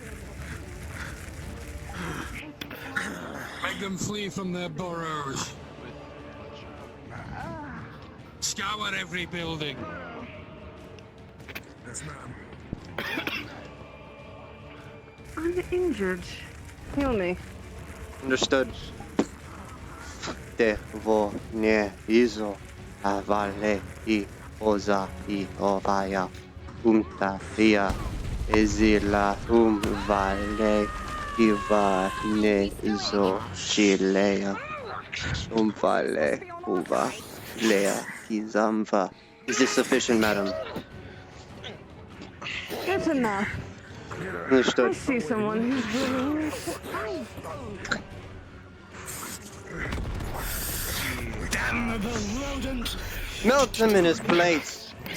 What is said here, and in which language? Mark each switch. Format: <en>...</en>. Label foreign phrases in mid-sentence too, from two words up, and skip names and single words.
<en>Make them flee from their burrows. Scour every building. Yes, ma'am. I'm injured. Heal me. Understood. Te vo ne izo avale I oza I ovaya umta ia ezila vale iva ne izo chilea vale uva lea kizamva. Is this sufficient, madam? That's enough. Understood. I see someone who's willing to fight. Damnable rodent! Melt them in his plates.</en>